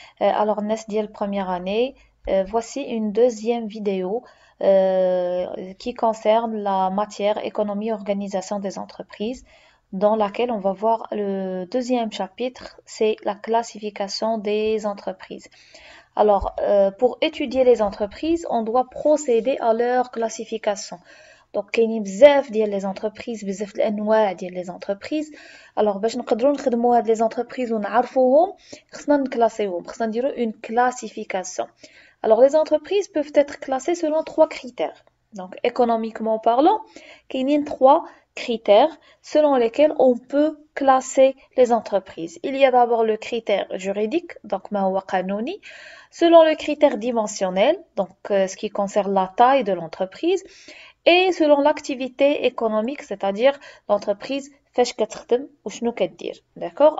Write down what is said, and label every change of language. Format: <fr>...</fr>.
<fr>Alors, Nes diel première année, voici une deuxième vidéo qui concerne la matière économie et organisation des entreprises, dans laquelle on va voir le deuxième chapitre, c'est la classification des entreprises. Alors, pour étudier les entreprises, on doit procéder à leur classification.</fr> <ar>Donc كاينين بزاف ديال لي زونتربريز بزاف الانواع ديال لي زونتربريز. الوغ باش نقدروا نخدموا هاد لي زونتربريز ونعرفوهم خصنا نكلاسيوهم خصنا نديرو</ar> <fr>une classification. Alors les entreprises peuvent être classées selon trois critères. Donc économiquement parlant,</fr> <ar>كاينين</ar> <fr>trois critères selon lesquels on peut classer les entreprises. Il y a d'abord le critère juridique, donc</fr> <ar>ما هو قانوني,</ar> <fr>selon le critère dimensionnel, donc ce qui concerne la taille de l'entreprise, et selon l'activité économique, c'est-à-dire l'entreprise</fr> <ar>فاش كتخدم وشنو كدير.</ar> <fr>D'accord?</fr>